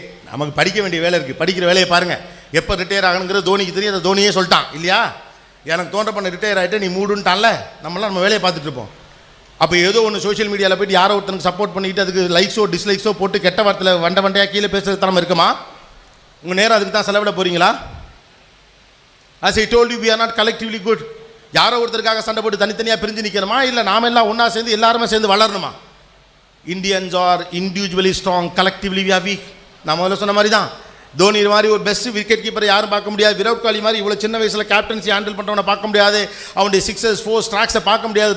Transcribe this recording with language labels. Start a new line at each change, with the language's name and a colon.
Tamil: நமக்கு படிக்க வேண்டிய வேலை இருக்குது, படிக்கிற வேலையை பாருங்கள். எப்போ ரிட்டையர் ஆகணுங்கிறது தோனிக்கு தெரியும், அதை தோனியே சொல்லிட்டான் இல்லையா? எனக்கு தோன்ற பண்ண ரிட்டையர் ஆகிட்டு நீ மூடுன்ட்டான்ல, நம்ம வேலையை பார்த்துட்டு இருப்போம். அப்போ ஏதோ ஒன்று சோஷியல் மீடியாவில் போய்ட்டு யாரோ ஒருத்தனுக்கு சப்போர்ட் பண்ணிக்கிட்டு அதுக்கு லைக்ஸோ டிஸ்லைக்ஸோ போட்டு கெட்ட வார்த்தையில் வண்டையாக கீழே பேசுறது தரம் இருக்குமா? உங்கள் நேரம் அதுக்கு தான் செலவிட போகிறீங்களா?
English: As I told you, we are not collectively good.
Tamil: யாரோ ஒருத்தருக்காக சண்டை போட்டு தனித்தனியாக பிரிஞ்சு நிற்கணுமா? இல்லை நாம எல்லாம் ஒன்றா சேர்ந்து எல்லாருமே சேர்ந்து வளரணுமா?
English: Indians are individually strong, collectively we are weak.
Tamil: நான் முதல்ல சொன்ன மாதிரி தான், தோனி மாதிரி ஒரு பெஸ்ட் விக்கெட் கீப்பரை யாரும் பார்க்க முடியாது. விராட் கோலி மாதிரி இவ்வளோ சின்ன வயசில் கேப்டன்சி ஹேண்டில் பண்ணுறவனை பார்க்க முடியாது. அவனுடைய 6 4 ஸ்ட்ராக்ஸை பார்க்க முடியாது.